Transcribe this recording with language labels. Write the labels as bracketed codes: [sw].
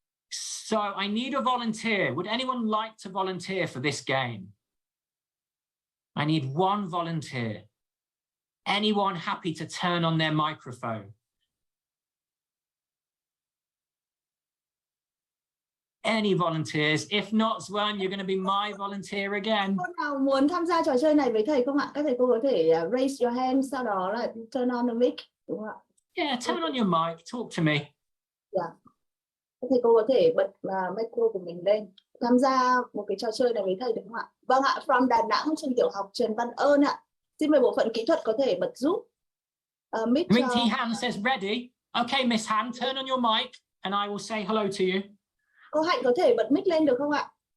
[en] So I need a volunteer. Would anyone like to volunteer for this game? I need one volunteer. Anyone happy to turn on their microphone? Any volunteers? If not, Swan, you're going to be my volunteer again. [vi] Cô nào muốn tham gia trò chơi này với thầy không ạ? Các thầy cô có thể [en] raise your hand, [vi] sau đó là [en] turn on the mic, [vi] đúng không ạ? [en] Yeah, turn on your mic. Talk to me. [vi] Dạ. Các thầy cô có thể bật micro của mình lên, tham gia một cái trò chơi này với thầy được không ạ? Vâng ạ, from Đà Nẵng, trường tiểu học Trần Văn Ơn ạ. Xin mời bộ phận kỹ thuật có thể bật giúp. [en] Mic Minty Han says ready. Okay, Miss Han, turn on your mic and I will say hello to you. [vi] Cô Hạnh có thể bật mic lên được không ạ?